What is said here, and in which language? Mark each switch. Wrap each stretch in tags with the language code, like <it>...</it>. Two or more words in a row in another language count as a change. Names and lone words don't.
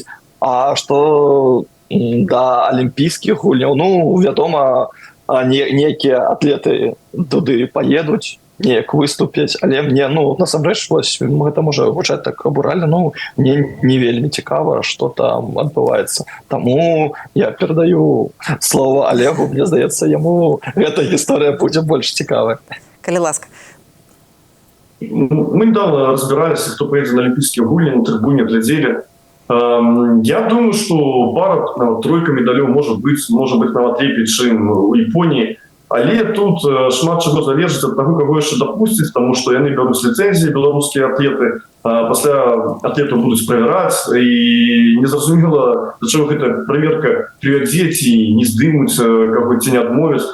<be>А што да алімпійскіх гульняў, вядома, нейкія атлеты туды паедуць, неяк выступяць, але мне, насамрэч, гэта можа гучаць так абуральна, мне не вельмі цікава, што там адбываецца. Таму я перадаю слова Олегу, мне здаецца, яму гэта гісторыя будзе больш цікавая. Калі ласка.</be> <ru>Мы недавно разбирались, кто поедет на Олимпийские гульни, на трибуне глядели. Я думаю, что пара, тройка медалёў может быть</ru> <be>нават лепей, чым</be> <ru>у Японии.</ru> <be>Але тут шмат чаго залежыць ад таго, каго яшчэ дапусціць, таму што яны бяруць ліцэнзіі, беларускія атлеты, пасля атлетаў будуць правяраць, і незразумела, да чаго гэта праверка прывядзе, ці не здымуць, ці не адмовяць.</be>